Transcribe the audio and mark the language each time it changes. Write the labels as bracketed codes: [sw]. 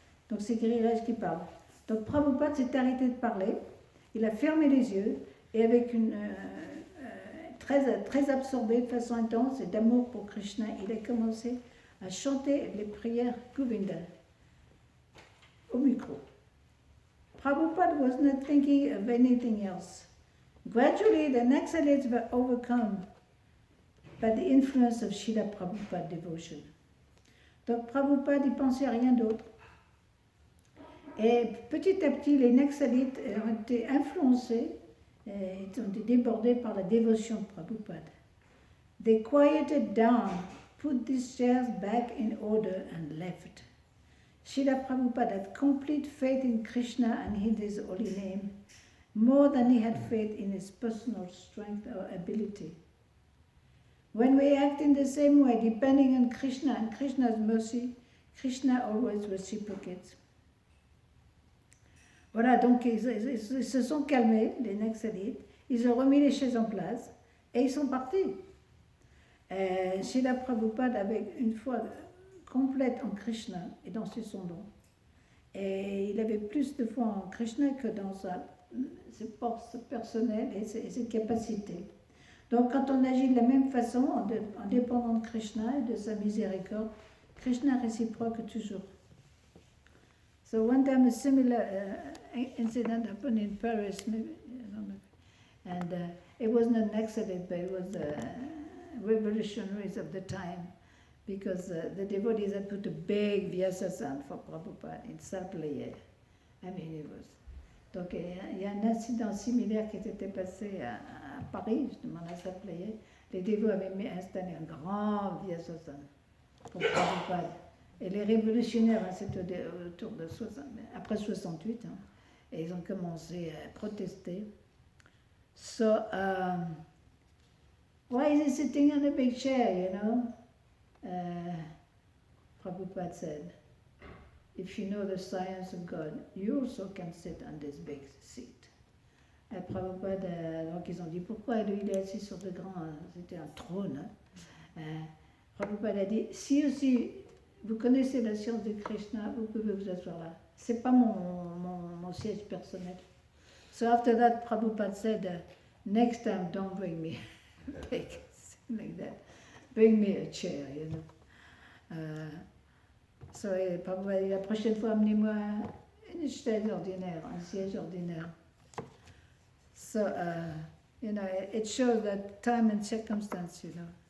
[fr] Donc c'est Giriraj qui parle. Donc Prabhupada s'est arrêté de parler, il a fermé les yeux et avec une très absorbé de façon intense et d'amour pour Krishna, il a commencé à chanter les prières Govinda au micro. [en] Prabhupada was not thinking of anything else. Gradually, the Naxalites were overcome by the influence of Srila Prabhupada devotion. [fr] Donc Prabhupada n'y pensait à rien d'autre. Et petit à petit, les Naxalites ont été influencés, ils ont été débordés par la dévotion de Prabhupada. [en] They quieted down, put these chairs back in order and left. Srila Prabhupada had complete faith in Krishna and in his holy name, more than he had faith in his personal strength or ability. When we act in the same way, depending on Krishna and Krishna's mercy, Krishna always reciprocates. [fr] Voilà, donc ils se sont calmés, les Naxalites, ils ont remis les chaises en place et ils sont partis. Srila Prabhupada avait une foi complète en Krishna et dans ses sondons. Et il avait plus de foi en Krishna que dans ses forces personnelles et ses capacités. Donc quand on agit de la même façon, en dépendant de Krishna et de sa miséricorde, Krishna réciproque toujours. [en] So one time a similar incident happened in Paris, maybe, I don't know. And it wasn't an accident, but it was revolutionaries of the time, because the devotees had put a big Vyasasana for Prabhupada in salle Playet. I mean, it was. [fr] Donc il y a un incident similaire qui s'était passé à Paris, justement, à salle Playet. Les dévots avaient installé un grand Vyasasana pour Prabhupada. Et les révolutionnaires, hein, c'était autour de après 68, hein, et ils ont commencé à protester. [en] So, why is he sitting on a big chair, you know? Prabhupada said, if you know the science of God, you also can sit on this big seat. [fr] Et Prabhupada, donc ils ont dit, pourquoi lui il est assis sur de grands, c'était un trône. Hein? Prabhupada a dit, si aussi vous connaissez la science de Krishna, vous pouvez vous asseoir là. C'est pas mon siège personnel. [en] So after that, Prabhupada said, next time don't bring me like that. Bring me a chair, you know. [fr] So Prabhupada, la prochaine fois, amenez-moi une chaise ordinaire, un siège ordinaire. [en] So, you know, it shows that time and circumstance, you know.